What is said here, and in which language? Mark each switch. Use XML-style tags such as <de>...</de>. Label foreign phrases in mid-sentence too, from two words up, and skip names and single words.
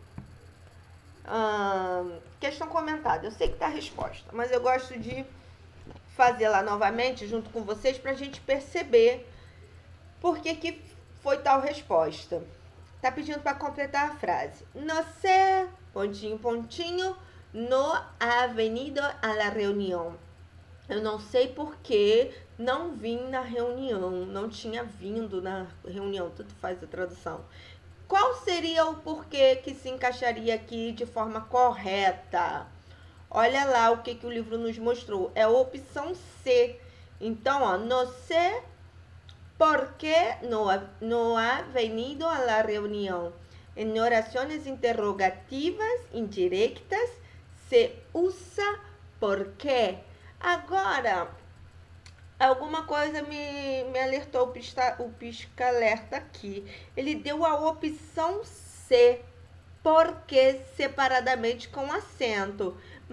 <pt>Questão comentada. Eu sei que tá a resposta, mas eu gosto de fazer lá novamente junto com vocês pra gente perceber por que foi tal resposta. Tá pedindo para completar a frase.</pt> <es>No sé,</es> <pt>pontinho, pontinho,</pt> <es>no ha venido a la reunião.</es> <pt>Eu não sei por que não vim na reunião, não tinha vindo na reunião, tudo faz a tradução. Qual seria o porquê que se encaixaria aqui de forma correta? Olha lá o que o livro nos mostrou. É a opção C. Então, ó,</pt> <es>no sé por qué no ha venido a la reunião.</es> <pt>Em orações interrogativas indiretas se usa</pt> <es>por qué.</es> <pt>Agora, alguma coisa me alertou o pisca-alerta aqui. Ele deu a opção C, porque separadamente com acento.</pt>